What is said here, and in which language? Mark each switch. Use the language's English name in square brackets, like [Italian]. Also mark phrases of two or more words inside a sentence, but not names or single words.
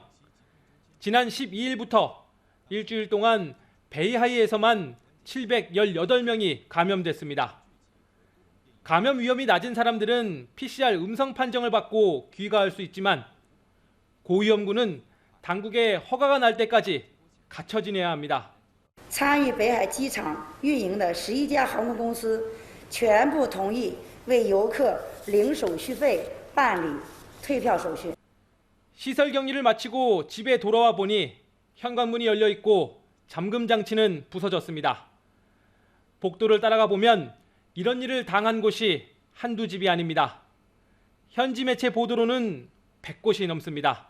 [Korean] 지난 12일부터 일주일 동안 베이하이에서만 718명이 감염됐습니다. 감염 위험이 낮은 사람들은 PCR 음성 판정을 받고 귀가할 수 있지만 고위험군은 당국의 허가가 날 때까지 갇혀 지내야 합니다. [Chinese] 参与北海机场运营的11家航空公司全部同意为游客零手续费办理退票手续. [Korean] 시설 격리를 마치고 집에 돌아와 보니 현관문이 열려 있고 잠금 장치는 부서졌습니다. 복도를 따라가 보면 이런 일을 당한 곳이 한두 집이 아닙니다. 현지 매체 보도로는 100곳이 넘습니다.